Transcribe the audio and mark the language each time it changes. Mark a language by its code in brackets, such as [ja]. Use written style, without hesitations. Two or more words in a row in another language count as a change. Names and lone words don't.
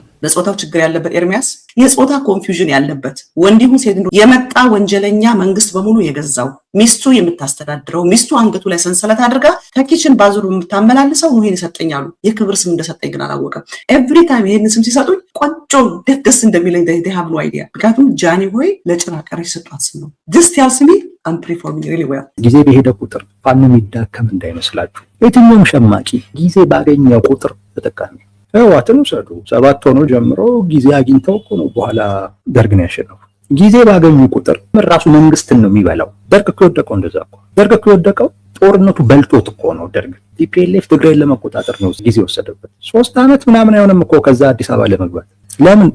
[am] ለጾታው ችግር ያለበት ኤርሚያስ የጾታ ኮንፊውዥን ያለበት ወንዲሁ ሴት የመጣ ወንጀለኛ መንግስት በሙሉ የገዛው ሚስቱ የምታስተዳድረው ሚስቱ አንገቱ ላይ ሰንሰለት አድርጋ ከኪችን ባዙሩ የምታመላልሰው ነው። ይሄን ይሰጠኛሉ የክብር ስም እንደሰጠኝ ግን አላወቀም። [en] every time [am] ይሄን ስም ሲሰጡኝ ቆንጆ ደስ እንደሚለኝ [en] they have no idea። [am] ምክንያቱም ጃኒ ሆይ ለጭራ ቀረሽ ሰጧት ስም ነው። [en] just tells me I'm performing really well። [am] ጊዜ በሄደ ቁጥር ፋኖ የሚዳከም እንዳይመስላችሁ። የትኛውም ሸማቂ ጊዜ ባገኘው ቁጥር ተጠቃሚ ህወሓትን ውሰዱ። 7 ሆኖ ጀምሮ ጊዜ አግኝተው እኮ ነው በኋላ ደርግን ያሸነፉ። ጊዜ ባገኙ ቁጥር ራሱ መንግስትን ነው የሚበላው። ደርግ እኮ የወደቀው እንደዛ እኮ። ደርግ እኮ የወደቀው ጦርነቱ በልቶት እኮ ነው። ደርግ ቲፒኤልኤፍ ትግራይን ለመቆጣጠር ነው ጊዜ ወሰደበት። 3 ዓመት ምናምን አይሆንም እኮ ከዛ አዲስ አበባ ለመግባት። ለምን?